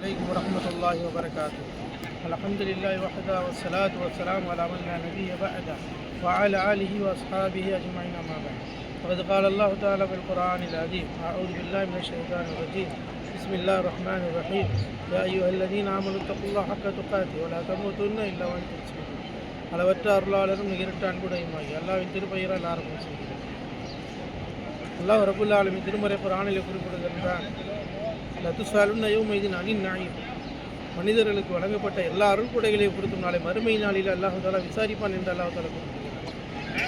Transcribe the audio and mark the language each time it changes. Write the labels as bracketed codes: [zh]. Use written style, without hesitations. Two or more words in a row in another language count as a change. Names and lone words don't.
[ar] عليكم ورحمة الله وبركاته. الحمد لله وحده والصلاة والسلام على من لا نبي بعده وعلى آله وأصحابه أجمعين أما بعد. وقد قال الله تعالى في القرآن العظيم: أعوذ بالله من الشيطان الرجيم. بسم الله الرحمن الرحيم. يا أيها الذين آمنوا اتقوا الله حق تقاته ولا تموتن إلا وأنتم مسلمون. [ta] அளவற்ற அருளாளரும் நிகரற்ற அன்புடையுமாகி அல்லாஹ்வின் திருப்பெயரால் ஆரம்பம் செய்கிறேன். அல்லாஹ் ரப்புல் ஆலமீன் திருமறை குர்ஆனில் குறிப்பிடுகின்றான், [ar] لتسألن يومئذ عن النعيم. [ta] மனிதர்களுக்கு வழங்கப்பட்ட எல்லா அருள்கொடைகளையும் பொறுத்தும் நாளை மறுமை நாளில் அல்லாஹ் தஆலா விசாரிப்பான் என்று அல்லாஹ் தஆலா குறிப்பிடுகிறார்.